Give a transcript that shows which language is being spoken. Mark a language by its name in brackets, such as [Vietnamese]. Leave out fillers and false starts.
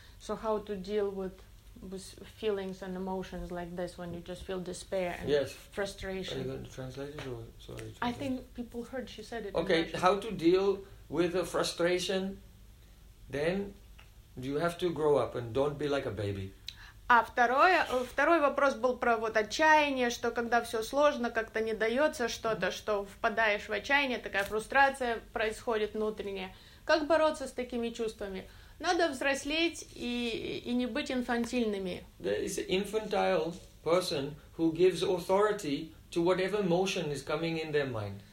[English] So how to deal with feelings and emotions like this when you just feel despair and frustration? Are you going to translate it or sorry? I think people heard she said it. Okay, how to deal with the frustration? Then you have to grow up and don't be like a baby. [Russian] А второй вопрос был про вот отчаяние, что когда все сложно, как-то не дается что-то, что впадаешь в отчаяние, такая фрустрация происходит внутренняя. Как бороться с такими чувствами? Надо взрослеть и не быть инфантильными. [English] There is an infantile person who gives authority to whatever emotion is coming in their mind.